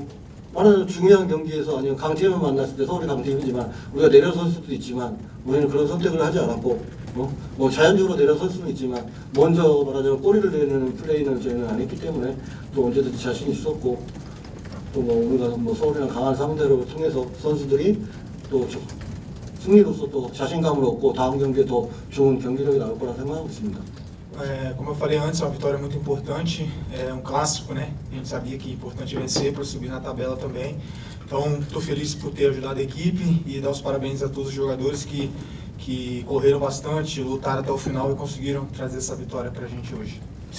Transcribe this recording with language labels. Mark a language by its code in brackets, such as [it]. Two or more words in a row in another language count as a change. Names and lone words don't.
[ko] 말하자면 중요한 경기에서 아니면 강팀을 만났을 때 서울이 강팀이지만 우리가 내려설 수도 있지만 우리는 그런 선택을 하지 않았고 뭐 자연적으로 내려설 수는 있지만 먼저 말하자면 꼬리를 내는 플레이는 저희는 안 했기 때문에 또 언제든지 자신이 있었고 또 뭐 우리가 뭐 서울이랑 강한 상대를 통해서 선수들이 또 승리로서 또 자신감을 얻고 다음 경기에 더 좋은 경기력이 나올 거라 생각하고 있습니다. [pt] Como eu falei antes, é uma vitória muito importante, é um clássico, né? A gente sabia que é importante vencer para subir na tabela também. Então, estou feliz por ter ajudado a equipe e dar os parabéns a todos os jogadores que correram bastante, lutaram até o final e conseguiram trazer essa vitória para a gente hoje.